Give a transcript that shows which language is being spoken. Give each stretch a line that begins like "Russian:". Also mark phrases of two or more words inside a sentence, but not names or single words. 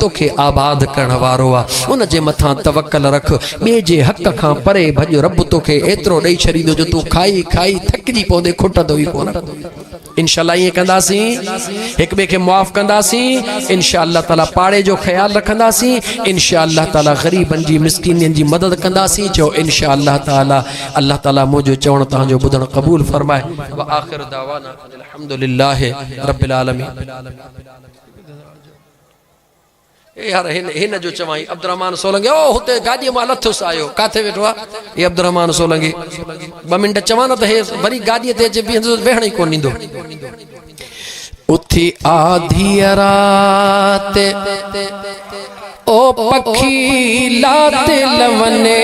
Sindhi: तोखे आबाद करण वारो आहे उन जे मथां तवक्कल रख ॿिए जे हक़ खां परे भॼ रब तोखे एतिरो ॾेई छॾींदो जो तूं खाई खाई थकिजी पवंदे खुटंदो ई कोन इंशाअल्लाह ईअं कंदासीं हिक ॿिए खे मुआफ़ कंदासीं
Arabic: إن شاء الله تعالى
Sindhi: पाड़े जो ख़्यालु रखंदासीं
Arabic: إن شاء الله تعالى
Sindhi: ग़रीबनि जी मिस्कीननि जी मदद कंदासीं चओ
Arabic: إن شاء الله تعالى الله تعالى
Sindhi: मुंहिंजो चवण तव्हांजो ॿुधणु क़बूल फरमाए
Arabic: وآخر دعوانا الحمد لله رب العالمين
Sindhi: यार हिन जो चवाई अब्दुर्रहमान सोलंगी ओ हुते गाॾीअ मां लथुसि आयो काथे वेठो आहे ये अब्दुर्रहमान सोलंगी 2 मिंट चवां न त हे वरी गाॾीअ ते अची बीहंदो वेहण ई कोन ॾींदो उथी आधी रात ओ पखी लात लवने